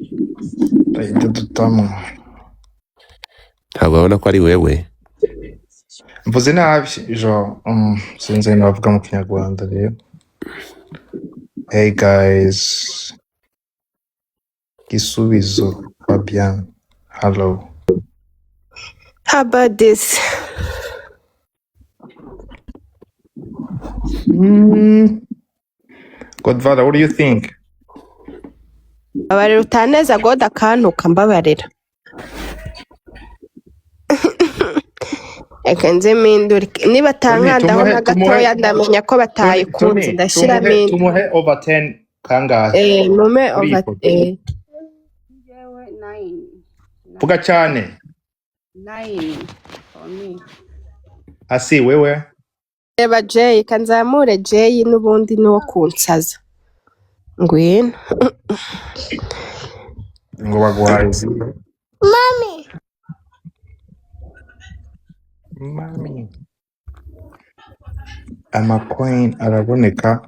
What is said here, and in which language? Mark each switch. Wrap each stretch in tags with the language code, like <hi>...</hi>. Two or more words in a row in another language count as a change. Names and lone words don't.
<rw>Ntabwo babona ko ari wewe. mvuze nabi genre sinzi navuga mu Kinyarwanda rero.</rw> <en>Hey guys, Gisubizo Fabian, hello. How about this? Godfather, what do you think?</en> <rw>Mbabarira utaneza goda akantuka mbabarira. Reka nze mpindure niba tankandaho na gatoya ndamenya ko batayikunze ndashyiramo indi. Tumuhe over 10 kangahe? Mume over Njyewe 9. Vuga cyane.</rw> <en>9 for me.</en> <rw>Asi wewe? Reba Jay kanzamure Jay n'ubundi ni wo kunsaza. Ngwino. Ngo bagwaye. Mami. Ama coin araboneka.</rw>